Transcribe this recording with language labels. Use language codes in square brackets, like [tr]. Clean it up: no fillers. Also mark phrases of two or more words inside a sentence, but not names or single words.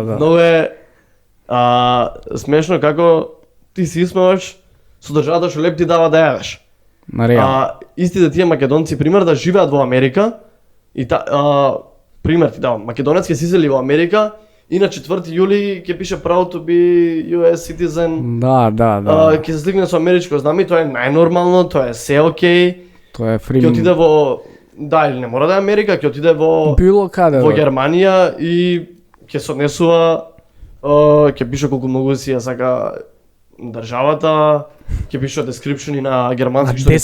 [mk] Многу е смешно како ти си исмеваш со државата што леп ти дава да јадеш. Истите тие македонци пример да живеат во Америка и пример ти давам, македонец ќе се изсели во Америка и на 4 јули ќе пише [en] proud to be US citizen. [mk] Да. Ќе се сликне со америчко знаме, тоа е најнормално, тоа е се окей. Тоа е фри. Ќе отиде во или не мора да е Америка, ќе отиде во било каде во Германија и ќе се однесува, ќе пише колку многу си ја сака државата, ќе пише description на германски што